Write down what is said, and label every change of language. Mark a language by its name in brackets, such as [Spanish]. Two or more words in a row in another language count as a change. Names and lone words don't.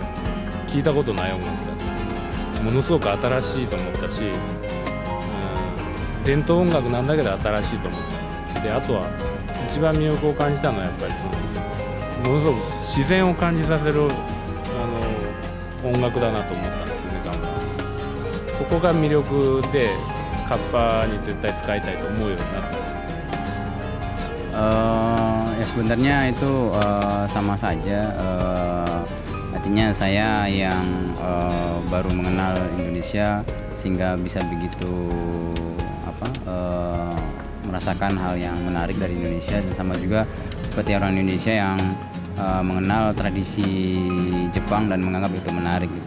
[Japanese] 聞いたことない音楽だ。ものすごく新しいと思ったし、伝統音楽なんだけど新しいと思った。であとは一番魅力を感じたのはやっぱりものすごく自然を感じさせる音楽だなと思ったんですよね、ガムラン。そこが魅力でカッパに絶対使いたいと思うようになった。 [Indonesian] Ya sebenarnya itu sama saja. Artinya saya yang baru mengenal Indonesia sehingga bisa begitu merasakan hal yang menarik dari Indonesia, dan sama juga seperti orang Indonesia yang mengenal tradisi Jepang dan menganggap itu menarik gitu.